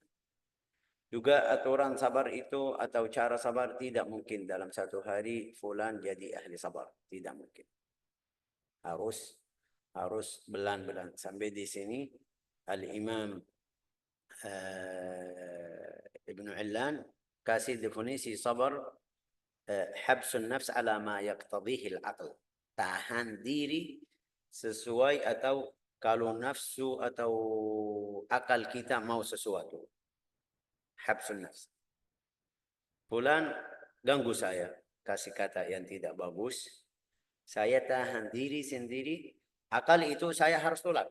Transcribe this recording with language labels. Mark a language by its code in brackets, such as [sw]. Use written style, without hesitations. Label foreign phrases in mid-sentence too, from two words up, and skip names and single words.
[id] Juga aturan sabar itu atau cara sabar tidak mungkin dalam satu hari fulan jadi ahli sabar. Tidak mungkin. Harus belan-belan. Sampai di sini Al-Imam Ibnu Illan kasih definisi sabar, [ar] حبس النفس على ما يقتضيه العقل. [id] Tahan diri sesuai atau kalau nafsu atau akal kita mau sesuatu. [ar] حبس النفس. [id] Fulan ganggu saya, kasih kata yang tidak bagus. Saya tahan diri sendiri. Akal itu saya harus tolak.